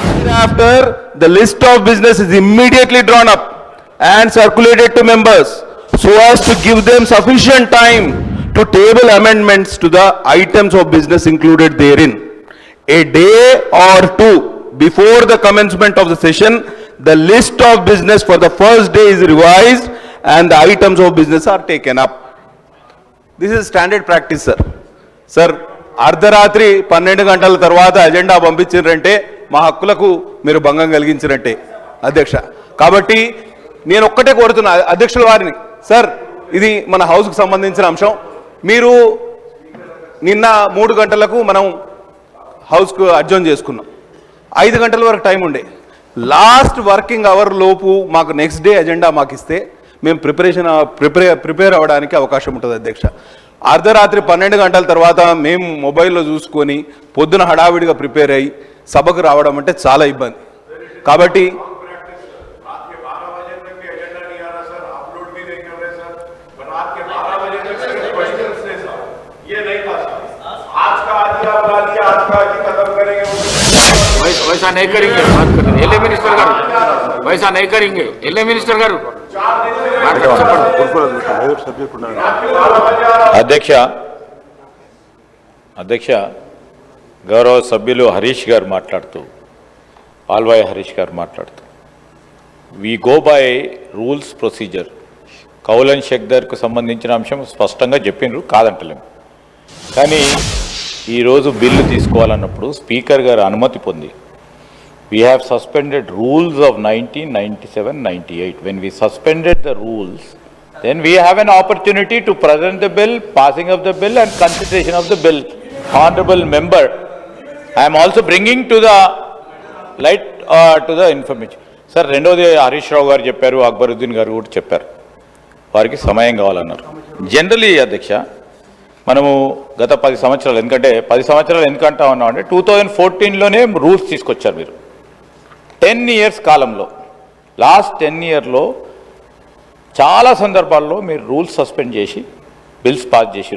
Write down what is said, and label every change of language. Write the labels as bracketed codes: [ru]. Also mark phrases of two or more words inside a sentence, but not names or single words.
[en] Thereafter, the list of business is immediately drawn up and circulated to members so as to give them sufficient time to table amendments to the items of business included therein. A day or two before the commencement of the session, the list of business for the first day is revised and the items of business are taken up. This is standard practice, sir. [te] Sir, అర్ధరాత్రి 12 గంటల తర్వాత అజెండా పంపించారంటే మా హక్కులకు మీరు భంగం కలిగించినట్టే అధ్యక్ష. కాబట్టి నేను ఒక్కటే కోరుతున్నా అధ్యక్షుల వారిని, సార్ ఇది మన హౌస్కు సంబంధించిన అంశం. మీరు నిన్న 3 గంటలకు మనం హౌస్కు అడ్జర్న్ చేసుకున్నాం. 5 గంటల వరకు టైం ఉండే. [en] last working hour [te] లోపు మాకు [en] next day [te] అజెండా మాకు ఇస్తే మేము ప్రిపేర్ అవ్వడానికి అవకాశం ఉంటుంది అధ్యక్ష. అర్ధరాత్రి 12 గంటల తర్వాత మేము మొబైల్లో చూసుకొని పొద్దున హడావిడిగా ప్రిపేర్ అయ్యి సభకు రావడం అంటే చాలా ఇబ్బంది. కాబట్టి [hi] वैसा नहीं करेंगे, बात करेंगे [en] LA minister [hi] गारू, वैसा नहीं करेंगे [en] LA minister [hi] गारू. [te] అధ్యక్ష గౌరవ సభ్యులు హరీష్ గారు మాట్లాడుతూ, ఆల్వాయ్ హరీష్ గారు మాట్లాడుతూ, [en] we go by rules procedure. [te] కౌలన్ షెక్దర్కు సంబంధించిన అంశం స్పష్టంగా చెప్పిండ్రు, కాదంటలేము. కానీ ఈరోజు బిల్లు తీసుకోవాలన్నప్పుడు స్పీకర్ గారు అనుమతి పొంది [en] we have suspended rules of 1997-98. When we suspended the rules, then we have an opportunity to present the bill, passing of the bill and consideration of the bill. Honorable member, I am also bringing to the light to the information. [te] Sir, రెండోది హరీష్ రావు గారు చెప్పారు, అక్బరుద్దీన్ గారు కూడా చెప్పారు, వారికి సమయం కావాలన్నారు. జనరలీ అధ్యక్ష, మనము గత 10 సంవత్సరాలు, ఎందుకంటే 10 సంవత్సరాలు ఎందుకంటా ఉన్నాం అంటే 2014లోనే రూల్స్ తీసుకొచ్చారు మీరు. 10 years కాలంలో, లాస్ట్ 10 yearలో చాలా సందర్భాల్లో మీరు [en] rules suspend [te] చేసి [en] bills pass [te] చేసారు.